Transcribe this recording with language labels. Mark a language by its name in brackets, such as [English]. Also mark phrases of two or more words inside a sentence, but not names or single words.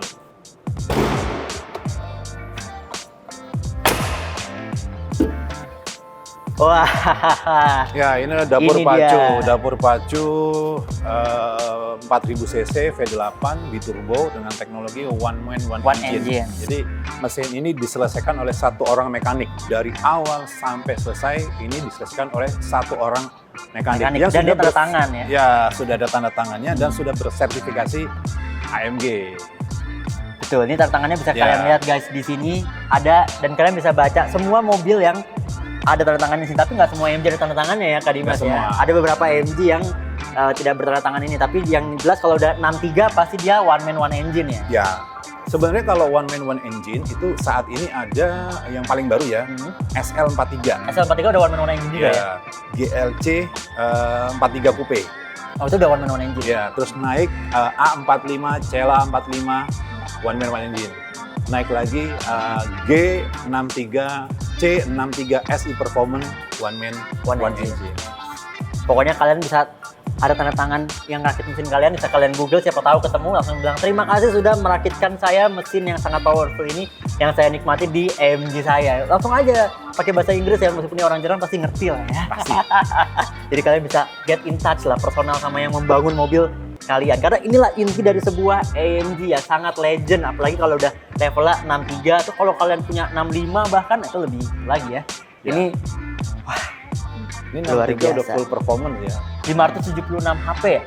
[Indonesian] Wah, Ya, ini adalah dapur Ini pacu. dia. Dapur pacu 4000 cc V8 biturbo dengan teknologi [English] one man one engine. [Indonesian] engine. Jadi mesin ini diselesaikan oleh satu orang mekanik dari awal sampai selesai. Ini diselesaikan oleh satu orang mekanik. Mekanik. Dan dia tanda tangan ya. Ya, sudah ada tanda tangannya dan sudah bersertifikasi AMG. betul. Ini tanda tangannya bisa Ya. kalian lihat guys di sini ada dan kalian bisa baca semua mobil yang ada tanda tangannya sini. Tapi nggak semua AMG ada tanda tangannya ya, Kak Dimas Nggak ya. semua. Ada beberapa AMG yang tidak bertanda tangan ini. Tapi yang jelas kalau udah 63 pasti dia [English] one man one engine [Indonesian] ya. Ya, sebenarnya kalau [English] one man one engine [Indonesian] itu saat ini ada yang paling baru ya, SL43. SL43 udah [English] one man one engine [Indonesian] juga ya. GLC 43 Coupe. Oh itu udah [English] one man one engine. [Indonesian] Ya, terus naik A45, Cela 45 [English] one man one engine. [Indonesian] Naik lagi G63, C63 SI Performance [English] one man [Indonesian] One one engine. engine. Pokoknya kalian bisa ada tanda tangan yang rakit mesin kalian, bisa kalian google, siapa tahu ketemu langsung bilang terima kasih sudah merakitkan saya mesin yang sangat powerful ini yang saya nikmati di AMG saya. Langsung aja pakai bahasa Inggris ya, meskipun ini orang Jerman pasti ngerti lah ya. Pasti. Jadi kalian bisa [English] get in touch [Indonesian] lah personal sama yang membangun mobil kalian. Karena inilah inti dari sebuah AMG ya, sangat legend. Apalagi kalau udah levelnya 63 tuh, kalau kalian punya 65 bahkan itu lebih lagi ya. Ya. Ini Ini Luar 63 udah biasa. [English] full performance [Indonesian] ya. 576 HP ya.